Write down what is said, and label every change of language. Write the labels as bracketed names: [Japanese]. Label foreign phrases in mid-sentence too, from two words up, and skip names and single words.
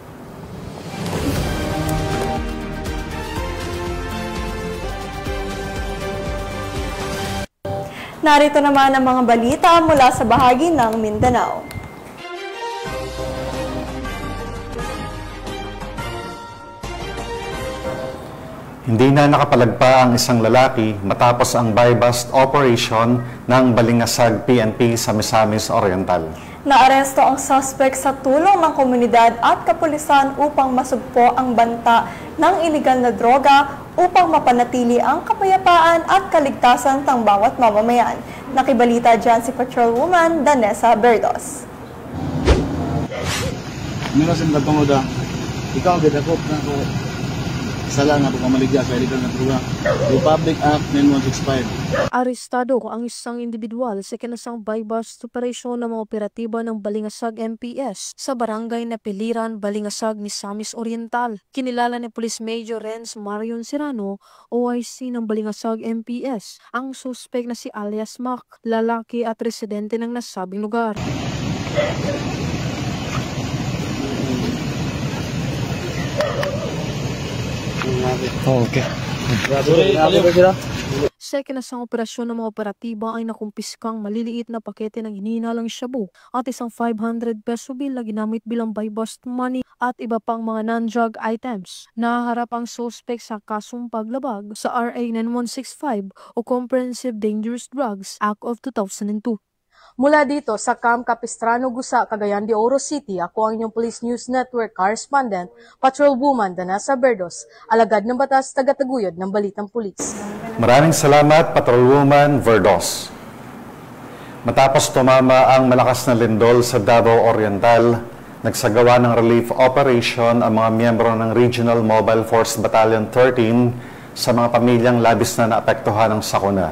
[Filipino] Narito naman ang mga balita mula sa bahagi ng Mindanao. Hindi na nakapalagpa ang isang lalaki matapos ang buy-bust operation ng Balingasag PNP sa Misamis Oriental. Naaresto ang suspect sa tulong ng komunidad at kapulisan upang masugpo ang banta ng iligal na droga upang mapanatili ang kapayapaan at kaligtasan ng bawat mamamayan. Nakibalita dyan si Patrolwoman Danessa Berdos. [Cebuano] Minasin ka tungod ikaw gidakop na ko sala nga pagkamaligya sa iligal na droga. Republic Act 9165. [Filipino] Arestado ang isang individual sa kinasang buy-bust operasyon ng mga operatiba ng Balingasag MPS sa barangay na Piliran, Balingasag, Misamis Oriental. Kinilala ni Police Major Renz Marion Serrano, OIC ng Balingasag MPS, ang suspect na si alias Mac, lalaki at residente ng nasabing lugar. Okay. Sa kinasang operasyon ng mga operatiba ay nakumpiskang maliliit na pakete ng hinihinalang shabu at isang 500 peso bill na ginamit bilang buy-bust money at iba pang mga [English] non-drug items. [Filipino] Nahaharap ang suspect sa kasong paglabag sa RA 9165 o Comprehensive Dangerous Drugs Act of 2002. Mula dito sa Camp Capistrano, Gusa, Cagayan de Oro City, ako ang inyong Police News Network Correspondent, Patrolwoman Danessa Berdos, alagad ng batas, tagataguyod ng balitang pulis. Maraming salamat, Patrolwoman Verdos. Matapos tumama ang malakas na lindol sa Davao Oriental, nagsagawa ng relief operation ang mga miyembro ng Regional Mobile Force Battalion 13 sa mga pamilyang labis na naapektuhan ng sakuna.